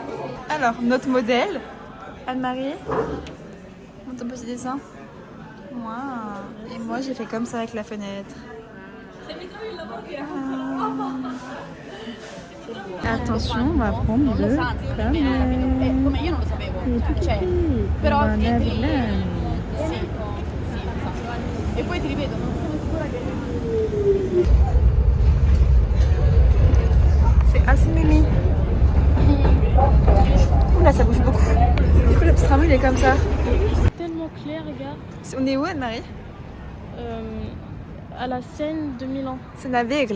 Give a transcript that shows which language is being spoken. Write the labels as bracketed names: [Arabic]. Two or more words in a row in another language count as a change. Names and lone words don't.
[French] Alors, notre modèle, Anne-Marie. Montre ton petit dessin. Wow. Et moi, j'ai fait comme ça avec la fenêtre. Attention, on va prendre le fameux. [Italian] Come io non lo sapevo. Cioè, Però però sì, e poi ti ripeto, non sono sicura che [French] c'est assez mimi. Oula, ça bouge beaucoup. Du coup, le petit tramway, il est comme ça. C'est tellement clair, regarde. On est où, Anne-Marie? À la Seine de Milan. C'est Navegle.